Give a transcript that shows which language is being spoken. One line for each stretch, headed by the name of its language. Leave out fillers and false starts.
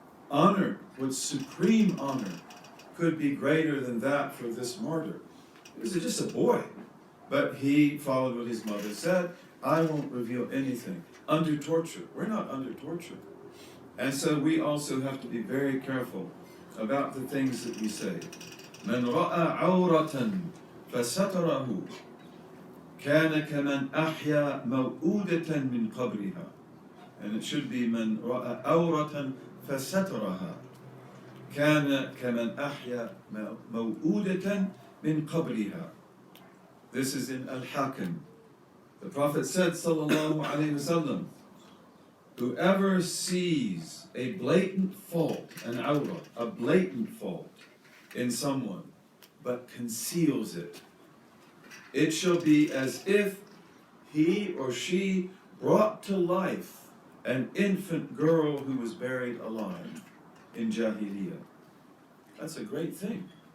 English: honor, what supreme honor could be greater than that for this martyr? He was just a boy, but he followed what his mother said. I won't reveal anything. Under torture. We're not under torture. And so we also have to be very careful about the things that we say.
Arabic: من رأى عورة فستره كان كمن أحيا موؤودة من قبرها.
English: And it should be
Arabic: من رأى عورة فسترها كان كمن أحيا موؤودة من قبرها.
English: This is in Al-Hakim. The Prophet said, sallallahu alayhi wasallam, whoever sees a blatant fault, an awra, a blatant fault in someone, but conceals it, it shall be as if he or she brought to life an infant girl who was buried alive in Jahiliyyah. That's a great thing.